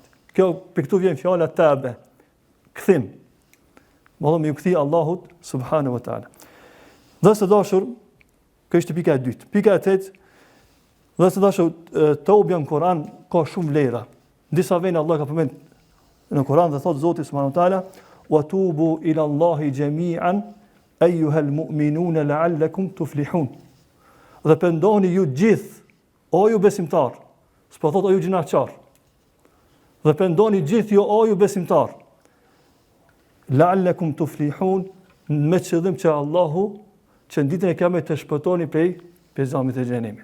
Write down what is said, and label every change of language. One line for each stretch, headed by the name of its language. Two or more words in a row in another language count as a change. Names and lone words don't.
Albanian: Kjo, për këtu vjen fjala tabe, këthim. Më thonë, me ju këthi Allahut,
Arabic: سبحانه وتعالى.
Albanian: Dhe së dashur, kjo ishte pika e dytë. Pika e tetë, dhe së dashur, tobja në Koran ka shumë vlera. Në disa vende Allah ka përmend në Koran dhe thot Zoti
Arabic: سبحانه وتعالى: "وتوبوا إلى الله جميعا أيها المؤمنون لعلكم تفلحون."
Albanian: Dhe pendohuni ju gjithë, o ju besimtar, s'po thot o ju gjinaqar. Dhe pendohuni gjithë ju o ju besimtar,
Arabic: لعلكم تفلحون,
Albanian: me qëllim që Allahu që në ditën e Kiametit të shpëtoni prej pezamit të xhenemit.